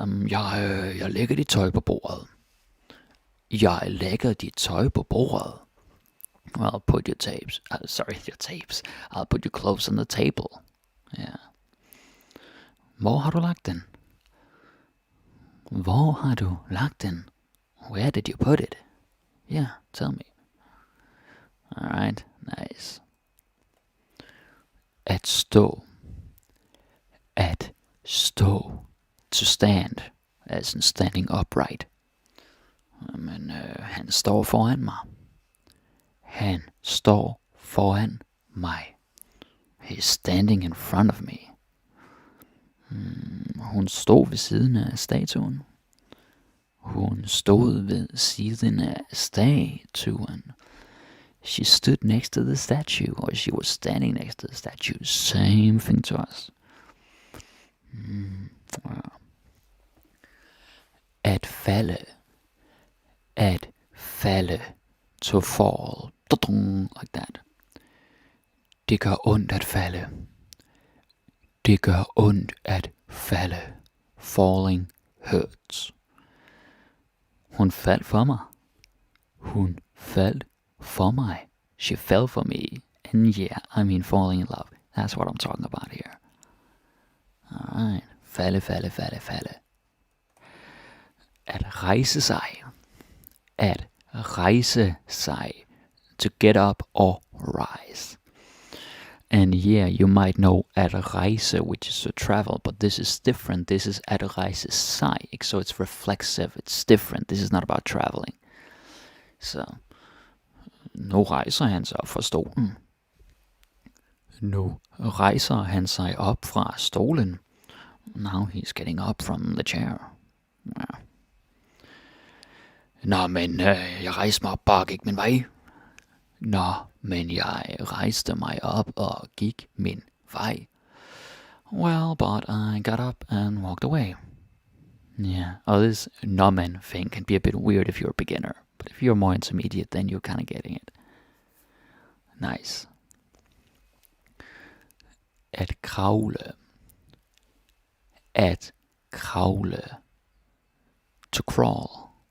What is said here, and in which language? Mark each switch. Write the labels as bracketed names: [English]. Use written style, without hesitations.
[Danish] Jeg lægger dit tøj på bordet. Jeg lægger dit tøj på bordet. [English] I'll put your tapes. Your tapes. I'll put your clothes on the table. [Danish] Yeah. Hvor har du lagt den? Hvor har du lagt den? [English] Where did you put it? Yeah, tell me. Alright, nice. [Danish] At stå. At stå. [English] To stand. As in standing upright. [Danish] Men han står foran mig. Han står foran mig. [English] He's standing in front of me. [Danish] Hun stod ved siden af statuen. Hun stod ved siden af statuen. [English] She stood next to the statue, or she was standing next to the statue. Same thing to us. [Danish] At falde. At falde. [English] To fall. Like that. [Danish] Det gør ondt at falde. Det gør ondt at falde. [English] Falling hurts. [Danish] Hun faldt for mig. Hun faldt for mig. [English] She fell for me. And yeah, I mean falling in love. That's what I'm talking about here. [Danish] Alright. Falde, falde, falde, falde. At rejse sig. At rejse sig. [English] To get up or rise. And yeah, you might know at rejse, which is to travel, but this is different. This is at rejse sig, so it's reflexive. It's different. This is not about traveling. [Danish] Så nu rejser han sig op fra stolen. Nu rejser han sig op fra stolen. [English] Now he's getting up from the chair. Yeah. [Danish] Nå, men jeg rejste mig op, bare gik min vej. Nå, men jeg rejste mig op og gik min vej. [English] Well, but I got up and walked away. Yeah, this no man thing can be a bit weird if you're a beginner. But if you're more intermediate, then you're kind of getting it. Nice. [Danish] At kravle. At kravle. [English] To crawl.